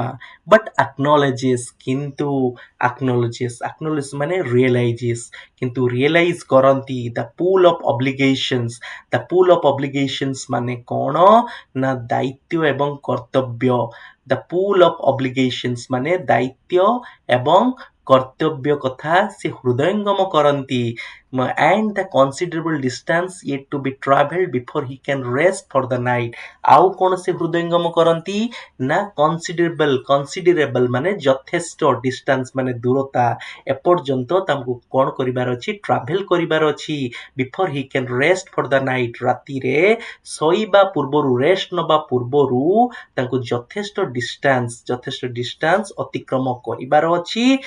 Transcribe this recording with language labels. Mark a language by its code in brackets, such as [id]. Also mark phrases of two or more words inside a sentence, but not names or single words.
[en] But acknowledges, [or] କିନ୍ତୁ ଆକ୍ନୋଲେଜେସ୍ ମାନେ ରିଏଲାଇଜେସ୍, କିନ୍ତୁ ରିଏଲାଇଜ୍ କରନ୍ତି। [en] the pull of obligations [or] ମାନେ କ'ଣ ନା ଦାୟିତ୍ୱ ଏବଂ କର୍ତ୍ତବ୍ୟ। [en] the pull of obligations [or] ମାନେ ଦାୟିତ୍ୱ ଏବଂ କର୍ତ୍ତବ୍ୟ କଥା ସେ ହୃଦୟଙ୍ଗମ କରନ୍ତି। [en] and the considerable distance yet to be traveled before he can rest for the night. [or] ଆଉ କ'ଣ ସେ ହୃଦୟଙ୍ଗମ କରନ୍ତି ନା considerable ମାନେ ଯଥେଷ୍ଟ, ଡିଷ୍ଟାନ୍ସ ମାନେ ଦୂରତା, ଏପର୍ଯ୍ୟନ୍ତ ତାଙ୍କୁ କ'ଣ କରିବାର ଅଛି? ଟ୍ରାଭେଲ୍ କରିବାର ଅଛି। [en] before he can rest for the night, [or] ରାତିରେ ଶୋଇବା ପୂର୍ବରୁ, ରେଷ୍ଟ ନେବା ପୂର୍ବରୁ ତାଙ୍କୁ ଯଥେଷ୍ଟ ଡିଷ୍ଟାନ୍ସ ଅତିକ୍ରମ କରିବାର ଅଛି।